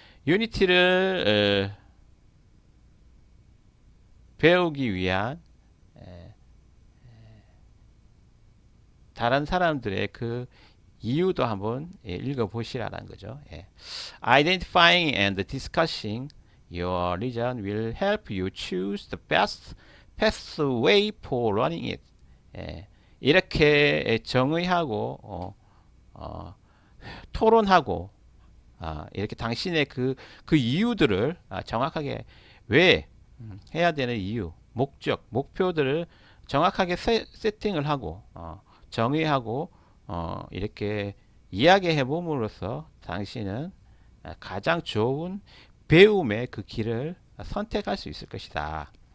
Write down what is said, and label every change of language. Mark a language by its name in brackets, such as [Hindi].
[Korean] 유니티를 배우기 위한 다른 사람들의 그 이유도 한번 읽어보시라는 거죠. [English] Identifying and discussing your region will help you choose the best way for running it. [Korean] 이렇게 정의하고 토론하고 이렇게 당신의 그 이유들을 정확하게 왜 해야 되는 이유, 목적, 목표들을 정확하게 세팅을 하고 정의하고 이렇게 이야기해 봄으로써 당신은 가장 좋은 배움의 그 길을 선택할 수 있을 것이다.